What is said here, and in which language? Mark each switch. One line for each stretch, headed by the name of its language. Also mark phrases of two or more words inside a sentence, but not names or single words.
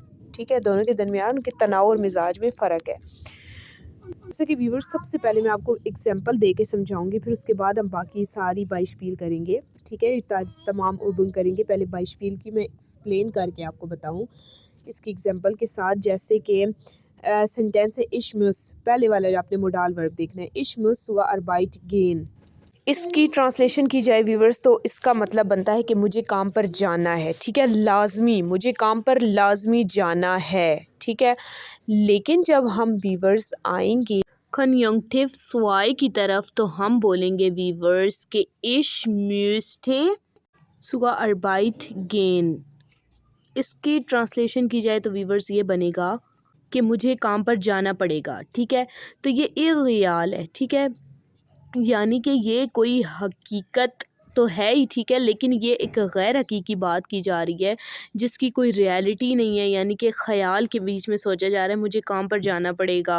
Urdu: ٹھیک ہے، دونوں کے درمیان ان کے تناؤ اور مزاج میں فرق ہے۔ جیسے کہ ویورز سب سے پہلے میں آپ کو ایگزامپل دے کے سمجھاؤں گی، پھر اس کے بعد ہم باقی ساری بائشپیل کریں گے. ٹھیک ہے، تمام اوبنگ کریں گے. پہلے بائشپیل کی میں ایکسپلین کر کے آپ کو بتاؤں اس کی ایگزامپل کے ساتھ. جیسے کہ سینٹینس ہے
German: ich muss,
Urdu: پہلے والا جو آپ نے
English: modal verb
Urdu: دیکھنا ہے,
German: ich muss zur Arbeit gehen।
Urdu: اس کی ٹرانسلیشن کی جائے ویورز تو اس کا مطلب بنتا ہے کہ مجھے کام پر جانا ہے. ٹھیک ہے، لازمی، مجھے کام پر لازمی جانا ہے. ٹھیک ہے، لیکن جب ہم ویورز آئیں گے
German: Konjunktiv zwei
Urdu: کی طرف تو ہم بولیں گے ویورز کے
German: ich müsste zur Arbeit gehen।
Urdu: اس کی ٹرانسلیشن کی جائے تو ویورز یہ بنے گا کہ مجھے کام پر جانا پڑے گا. ٹھیک ہے، تو یہ اغیال ہے. ٹھیک ہے، یعنی کہ یہ کوئی حقیقت تو ہے ہی. ٹھیک ہے، لیکن یہ ایک غیر حقیقی بات کی جا رہی ہے جس کی کوئی ریئلٹی نہیں ہے، یعنی کہ خیال کے بیچ میں سوچا جا رہا ہے مجھے کام پر جانا پڑے گا.